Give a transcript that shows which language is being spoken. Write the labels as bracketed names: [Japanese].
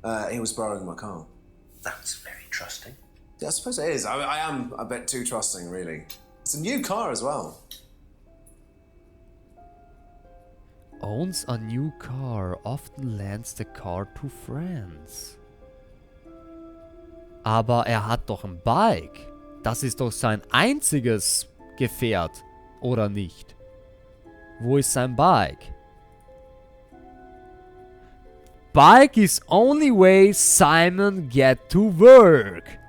[English] He was borrowing my car. That's very trusting. Yeah, I suppose it is. I am a bit too trusting, really. It's a new car as well. Owns a new car. Often lends the car to friends. [German] Aber er hat doch ein Bike. Das ist doch sein einziges Gefährt, oder nicht? Wo ist sein Bike? [English] bike is only way Simon get to work.